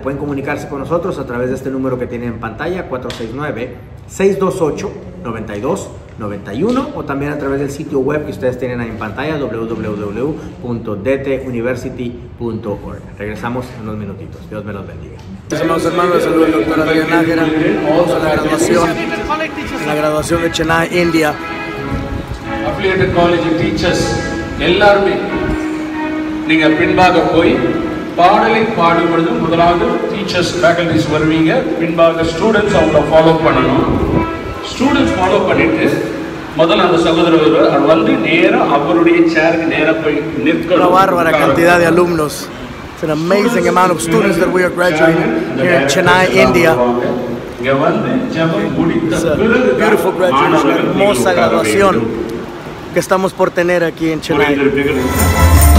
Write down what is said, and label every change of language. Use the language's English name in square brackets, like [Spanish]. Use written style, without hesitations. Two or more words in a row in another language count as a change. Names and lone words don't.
[Spanish] Pueden comunicarse con nosotros a través de este número que tienen en pantalla, 469-628-9291, o también a través del sitio web que ustedes tienen ahí en pantalla, www.dtuniversity.org. Regresamos en unos minutitos. Dios me los bendiga. Amados hermanos, saludos al doctor Adrián Nájera. Vamos a la graduación de Chennai, India. [English] Affiliated College Teachers [Tamil] எல்லாருமே நீங்க பின்பாக போய் பாடலை பாடும் பொழுது முதலாவது [English] teachers faculties [Tamil] வருவீங்க, பின்பாக ஸ்டூடெண்ட்ஸ் அவங்கள ஃபாலோ பண்ணணும். [English] students follow [Tamil] பண்ணிட்டு முதல்ல அந்த சகோதரர் வந்து நேரா அவருடைய சேருக்கு நேரா போய் நிற்கணும். [Spanish] Una bárbara cantidad de alumnos. [English] It's an amazing amount of students that we are graduating here in Chennai, India. It's a beautiful graduation, [Spanish] una hermosa graduación que estamos por tener aquí en Chennai.